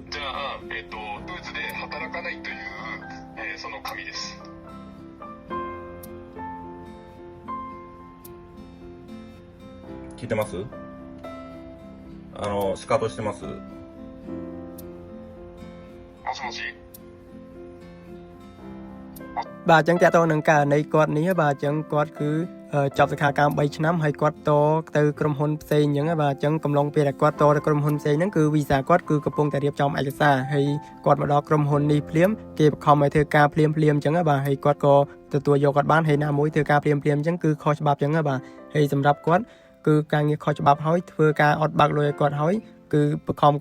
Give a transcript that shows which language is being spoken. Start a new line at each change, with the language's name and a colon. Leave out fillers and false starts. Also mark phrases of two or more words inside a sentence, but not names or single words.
Japanese: じゃあ、ドイツで働かないという、その紙です。聞いてます？シカトしてます？もしもし。
Khmer: បាទចឹងតើតើនឹងករណីគាត់នេះបាទចឹងគាត់គឺចប់សិក្ខាកាម3ឆ្នាំហើយគាត់តទៅក្រុមហ៊ុនផ្សេងចឹងបាទចឹងកំឡុងពេលដែលគាត់តទៅក្រុមហ៊ុនផ្សេងហ្នឹងគឺវីសាគាត់គឺកំពុងតែរៀបចំឯកសារហើយគាត់មកដល់ក្រុមហ៊ុននេះភ្លាមគេបង្ខំឲ្យធ្វើការភ្លាមចឹងបាទហើយគាត់ក៏ទទួលយកគាត់បានហើយណាមួយធ្វើការភ្លាមចឹងគឺខុសច្បាប់ចឹងបាទហើយសម្រាប់គាត់គឺការងារខុសច្បាប់ហើយធ្វើការអត់បើកលុយឲ្យគាត់ហើយគឺបង្ខំ